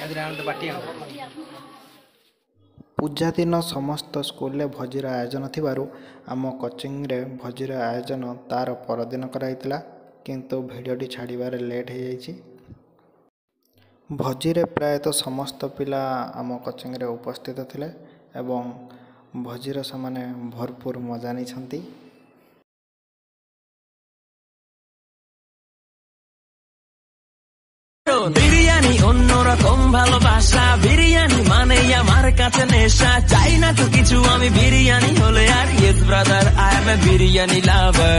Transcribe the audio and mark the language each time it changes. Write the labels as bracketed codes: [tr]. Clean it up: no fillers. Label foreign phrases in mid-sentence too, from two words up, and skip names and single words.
[or] ପୂଜା ଦିନ ସମସ୍ତ ସ୍କୁଲରେ ଭୋଜିର ଆୟୋଜନ ଥିବାରୁ ଆମ କୋଚିଂରେ ଭୋଜିର ଆୟୋଜନ ତାର ପରଦିନ କରାଯାଇଥିଲା, କିନ୍ତୁ ଭିଡ଼ିଓଟି ଛାଡ଼ିବାରେ ଲେଟ୍ ହୋଇଯାଇଛି। ଭୋଜିରେ ପ୍ରାୟତଃ ସମସ୍ତ ପିଲା ଆମ କୋଚିଂରେ ଉପସ୍ଥିତ ଥିଲେ ଏବଂ ଭୋଜିର ସେମାନେ ଭରପୁର ମଜା ନେଇଛନ୍ତି। [bn] বিরিয়ানি অন্যরকম ভালোবাসা, বিরিয়ানি মানে আমার কাছে নেশা, চাই না তো কিছু আমি বিরিয়ানি হলে আর। [en] Yes brother, I am a biryani lover.